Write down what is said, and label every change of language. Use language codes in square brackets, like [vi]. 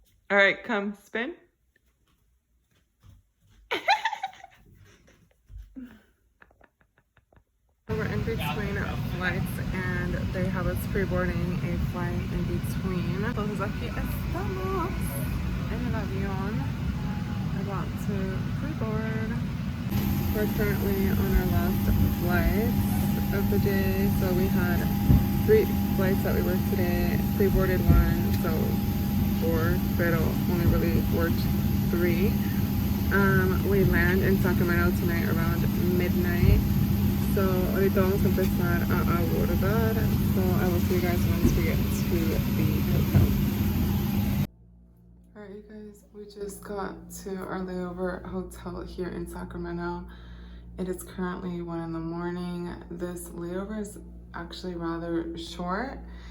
[en] All right, come spin. We're in between flights, and they have us pre-boarding a flight in between. [es] Entonces aquí estamos en el avión, [en] about to pre-board. We're currently on our last flight of the day. So we had 3 flights that we worked today, pre-boarded 1, so 4, pero only really worked 3. We land in Sacramento tonight around midnight. [es] So ahorita vamos a empezar a abordar. [en] So I will see you guys once we get to the hotel. Alright, you guys, we just got to our layover hotel here in Sacramento. It is currently 1 in the morning. This layover is actually rather short.